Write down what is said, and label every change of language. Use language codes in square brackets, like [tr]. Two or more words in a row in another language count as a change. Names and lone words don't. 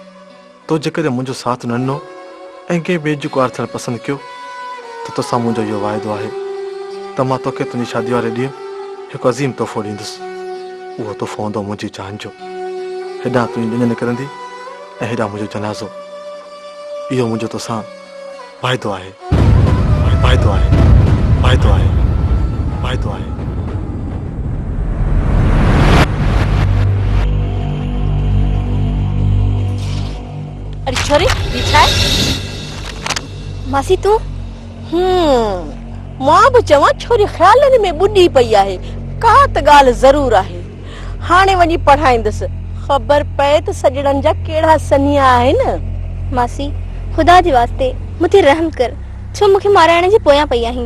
[sd] तो जेकॾहिं मुंहिंजो साथ न ॾिनो ऐं कंहिं बेजुकार थियणु पसंदि कयो त तोसां मुंहिंजो इहो वाइदो आहे त मां तोखे तुंहिंजी शादी वारे ॾींहुं हिकु अज़ीम तोहफ़ो ॾींदुसि। उहो तोहफ़ो हूंदो मुंहिंजी जान जो। हेॾां तुंहिंजी ॾिण निकिरंदी ऐं हेॾां मुंहिंजो जनाज़ो। इहो मुंहिंजो तोसां वाइदो आहे, वाइदो आहे, वाइदो आहे, वाइदो आहे। अरे छोरी ये छा है? मासी तूं मां बि चवां छोरी ख़्यालनि में ॿुॾी पई आहे। का त ॻाल्हि ज़रूर आहे। हाणे वञी पढ़ाईंदसि, ख़बर पए त सॼणनि जा कहिड़ा सनिया आहिनि। मासी ख़ुदा जे वास्ते मूंखे रहम कर, छो मूंखे माराइण जे पोयां पई आहीं।